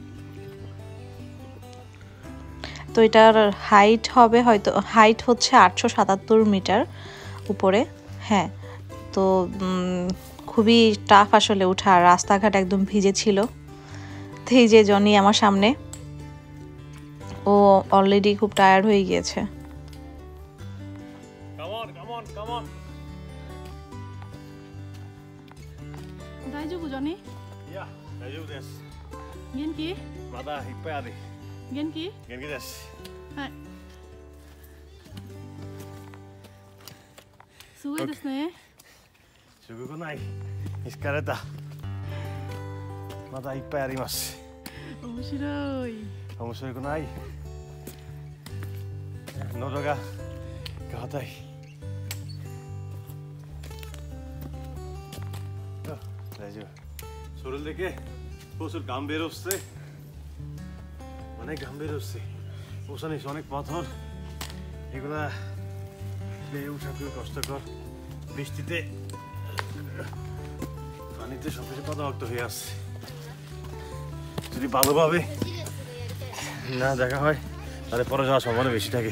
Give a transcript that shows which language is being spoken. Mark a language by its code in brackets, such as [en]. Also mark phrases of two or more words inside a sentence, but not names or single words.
[bn] তো এটার হাইট হচ্ছে 877 মিটার উপরে। হ্যাঁ, তো খুবই টাফ আসলে ওঠা, রাস্তাঘাট একদম ভিজে ছিল। তো এই যে জনি আমার সামনে, ও অলরেডি খুব টায়ার্ড হয়ে গিয়েছে। [ja] 大丈夫ジョニー？いや、大丈夫です。元気？まだいっぱいある。元気？元気です。はい。すごいですね。すごくない。見つかれた。まだいっぱいあります。面白い。面白くない。喉が硬い。大丈夫。それだけ [bn] প্রচুর ঘাম বের হচ্ছে, অনেক ঘাম বের হচ্ছে। ওখানে অনেক পাথর, এগুলা বেয়ে ওঠা খুবই কষ্টকর। বৃষ্টিতে পানিতে সবকিছু পাতাভক্ত হয়ে আসছে। যদি ভালোভাবে না দেখা হয় তাহলে পরে যাওয়ার সম্ভাবনা বেশি থাকে।